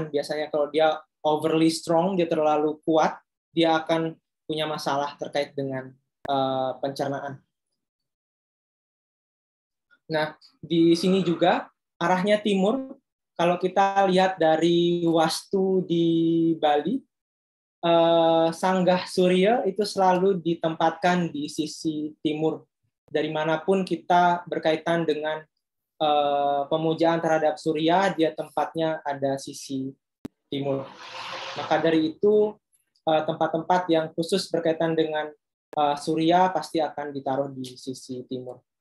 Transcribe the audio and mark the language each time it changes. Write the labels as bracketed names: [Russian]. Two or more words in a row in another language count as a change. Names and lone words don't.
[Indonesian] Biasanya kalau dia [English] overly strong, [Indonesian] dia terlalu kuat, dia akan punya masalah terkait dengan pencernaan. Nah, di sini juga arahnya timur. Kalau kita lihat dari wastu di Bali, sanggah surya itu selalu ditempatkan di sisi timur. Dari manapun kita berkaitan dengan pemujaan terhadap surya, dia tempatnya ada sisi timur. Maka dari itu tempat-tempat yang khusus berkaitan dengan surya pasti akan ditaruh di sisi timur.